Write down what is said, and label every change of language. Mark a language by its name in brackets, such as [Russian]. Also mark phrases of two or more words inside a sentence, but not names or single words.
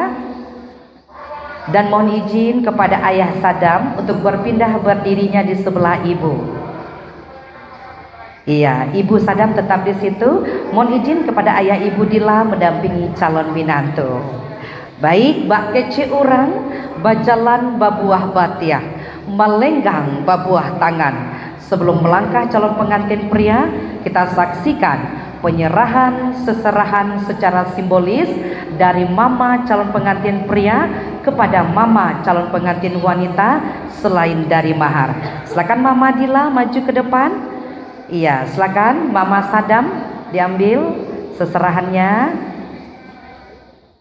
[Indonesian] Dan mohon izin kepada ayah Sadam untuk berpindah berdirinya di sebelah ibu. Iya, ibu Sadam tetap di situ. Mohon izin kepada ayah ibu Dila mendampingi calon binantu. Baik, [Minangkabau] bak kece orang bajalan babuah batiah, melenggang babuah tangan. [Indonesian] Sebelum melangkah calon pengantin pria, kita saksikan penyerahan seserahan secara simbolis dari mama calon pengantin pria kepada mama calon pengantin wanita selain dari mahar. Silakan Mama Dila maju ke depan. Iya, silakan Mama Sadam diambil seserahannya.